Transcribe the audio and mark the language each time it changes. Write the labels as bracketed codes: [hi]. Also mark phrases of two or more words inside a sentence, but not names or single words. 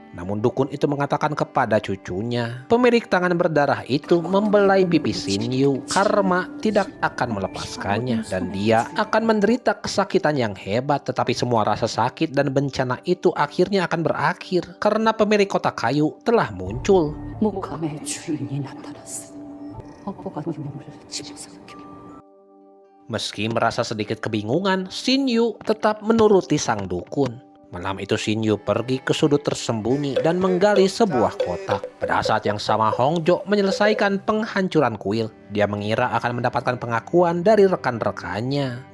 [id] Namun dukun itu mengatakan kepada cucunya, pemilik tangan berdarah itu membelai pipi Xinyu. Karma tidak akan melepaskannya dan dia akan menderita kesakitan yang hebat. Tetapi semua rasa sakit dan bencana itu akhirnya akan berakhir karena pemilik kotak kayu telah muncul. [ko] 목감의 주인이 나타났어. 업보가 눈물을 집어삼켜. [id] Meski merasa sedikit kebingungan, Xinyu tetap menuruti sang dukun. Malam itu Xinyu pergi ke sudut tersembunyi dan menggali sebuah kotak. Pada saat yang sama Hongjo menyelesaikan penghancuran kuil. Dia mengira akan mendapatkan pengakuan dari rekan-rekannya.